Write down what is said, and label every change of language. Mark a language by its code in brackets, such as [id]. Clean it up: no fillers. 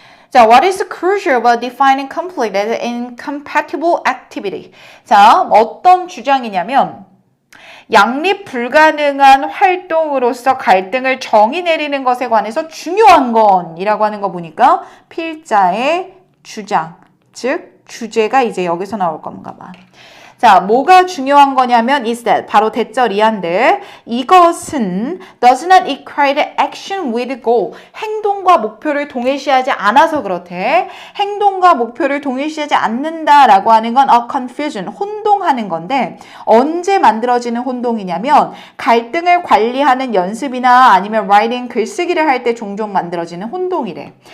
[en] 자, what is crucial about defining conflict as an incompatible activity? [ko] 자, 어떤 주장이냐면 양립 불가능한 활동으로서 갈등을 정의 내리는 것에 관해서 중요한 건이라고 하는 거 보니까 필자의 주장, 즉 주제가 이제 여기서 나올 건가 봐. 자, 뭐가 중요한 거냐면 [en] is that [ko] 바로 대절이한데 이것은 [en] does not equate action with goal. [ko] 행동과 목표를 동일시하지 않아서 그렇대. 행동과 목표를 동일시하지 않는다라고 하는 건 [en] a confusion, [ko] 혼동하는 건데 언제 만들어지는 혼동이냐면 갈등을 관리하는 연습이나 아니면 writing, 글쓰기를 할 때 종종 만들어지는 혼동이래.